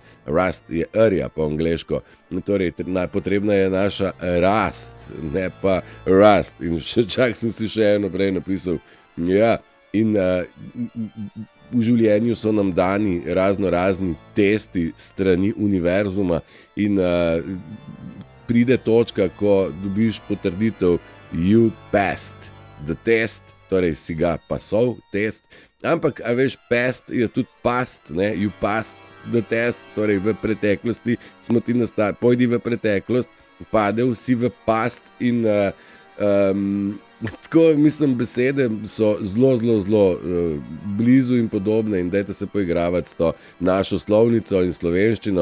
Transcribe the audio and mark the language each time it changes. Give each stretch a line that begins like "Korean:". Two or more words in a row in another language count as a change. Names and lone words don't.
Slovenian: Rust je rja po angleško, torej potrebna je naša rast, ne pa rust. In sem si še eno prej napisal. Ja, in v življenju so nam dani razni testi strani univerzuma in pride točka, ko dobiš potrditev
English: you passed the test,
Slovenian: torej si ga pasal test. Ampak, a veš, past je tudi past, ne,
English: you passed the test,
Slovenian: torej v preteklosti smo ti pojdi v preteklost, padel si v past in tako, mislim, besede so zelo blizu in podobne in dajte se poigravati s to našo slovnico in slovenščino.